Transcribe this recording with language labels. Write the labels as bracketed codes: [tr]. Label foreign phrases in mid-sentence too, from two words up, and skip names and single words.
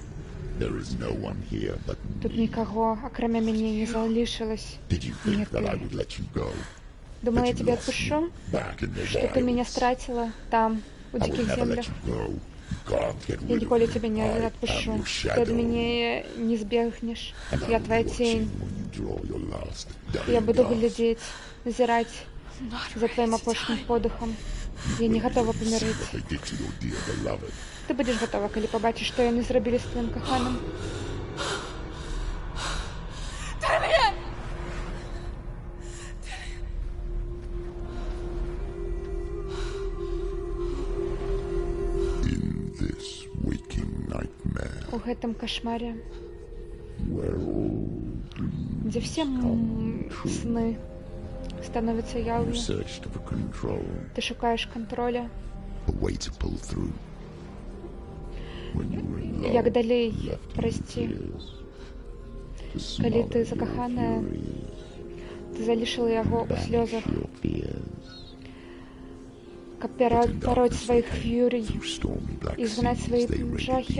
[en] There is no one here but [be] Тут [en] me. [be] нікого, акрамя мяне, [uk] не залишилось. [en] Did you think [ru] Нет, [en] that I [ru] нет. [en] would let you go? [ru] Думала, я [en] That you [ru] тебя [en] lost [ru] отпущу? [en] me back in the [ru] Что ты меня [en] wilds? [ru] встратила там, у [en] I would [ru] диких [en] never let [ru] землях. [en] you go. [be] Я ніколі цябе не адпушчу. Ты ад мяне не збегнеш. Я твоя цень. Я буду глядзець, назіраць за твоим апошнім подыхам. Я не гатова памірыць. Ты будзеш гатова, калі пабачыш, што яны зрабілі з твоім каханым. У гэтым кашмаре, дзе [ru] все сны становятся явью, [be] ты шукаеш контроля. Як далей прайсці? Калі ты закаханая, ты залішыла яго ў слёзах, каб перабароць сваіх ф'юрый і згнаць свае жахі.